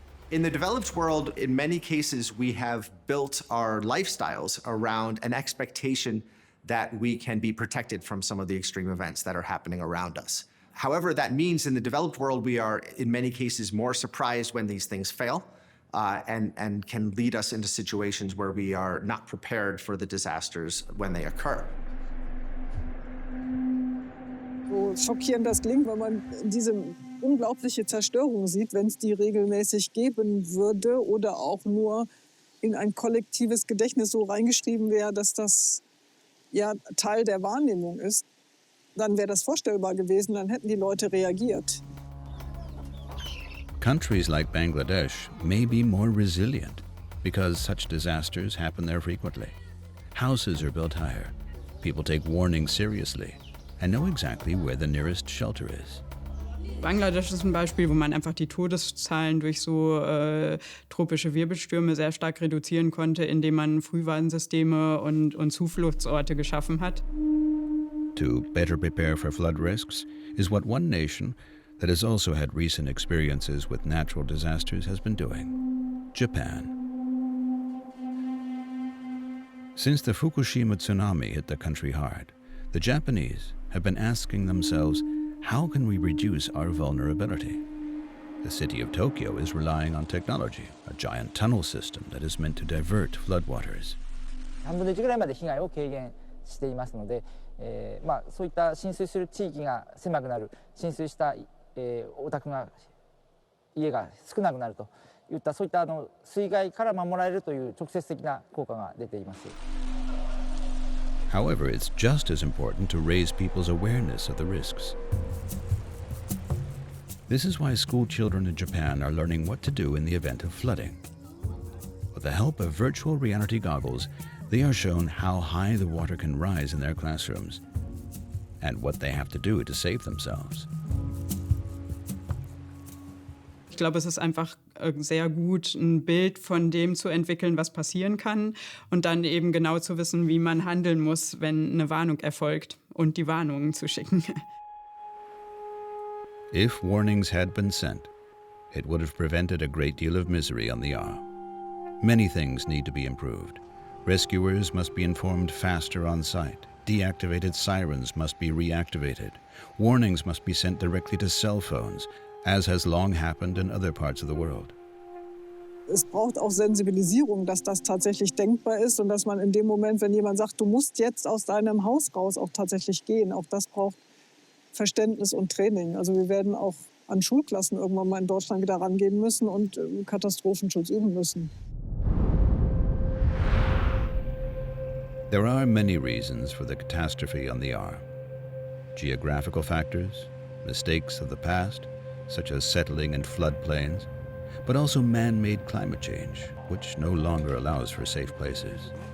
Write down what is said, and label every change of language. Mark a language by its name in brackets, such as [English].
[English] In the developed world, in many cases, we have built our lifestyles around an expectation that we can be protected from some of the extreme events that are happening around us. However, that means in the developed world, we are, in many cases, more surprised when these things fail and can lead us into situations where we are not prepared for the disasters when they occur. [German] So schockierend das klingt, wenn man diese unglaubliche Zerstörung sieht, wenn es die regelmäßig geben würde oder auch nur in ein kollektives Gedächtnis so reingeschrieben wäre, dass das ja Teil der Wahrnehmung ist, dann wäre das vorstellbar gewesen, dann hätten die Leute reagiert. [English] Countries like Bangladesh may be more resilient because such disasters happen there frequently. Houses are built higher. People take warnings seriously and know exactly where the nearest shelter is. [German] Bangladesch ist ein Beispiel, wo man einfach die Todeszahlen durch so tropische Wirbelstürme sehr stark reduzieren konnte, indem man Frühwarnsysteme und Zufluchtsorte geschaffen hat. [English] to better prepare for flood risks is what one nation that has also had recent experiences with natural disasters has been doing: Japan. Since the Fukushima tsunami hit the country hard, the Japanese have been asking themselves, how can we reduce our vulnerability? The city of Tokyo is relying on technology, a giant tunnel system that is meant to divert floodwaters. [Japanese] 3分の1ぐらいまで被害を軽減していますので、そういった浸水する地域が狭くなる、浸水した、お宅が家が少なくなるといったそういった水害から守られるという直接的な効果が出ています。 [English] However, it's just as important to raise people's awareness of the risks. This is why school children in Japan are learning what to do in the event of flooding. With the help of virtual reality goggles, they are shown how high the water can rise in their classrooms and what they have to do to save themselves. [German] Ich glaube, es ist einfach sehr gut, ein Bild von dem zu entwickeln, was passieren kann und dann eben genau zu wissen, wie man handeln muss, wenn eine Warnung erfolgt und die Warnungen zu schicken. [English] If warnings had been sent, it would have prevented a great deal of misery on the Ahr. Many things need to be improved. Rescuers must be informed faster on site. Deactivated sirens must be reactivated. Warnings must be sent directly to cell phones, as has long happened in other parts of the world. [German] Es braucht auch Sensibilisierung, dass das tatsächlich denkbar ist und dass man in dem Moment, wenn jemand sagt, du musst jetzt aus deinem Haus raus, auch tatsächlich gehen. Auch das braucht Verständnis und Training. Also wir werden auch an Schulklassen irgendwann mal in Deutschland wieder rangehen müssen und Katastrophenschutz üben müssen. [English] There are many reasons for the catastrophe on the Ahr. Geographical factors, mistakes of the past, such as settling in floodplains, but also man-made climate change, which no longer allows for safe places.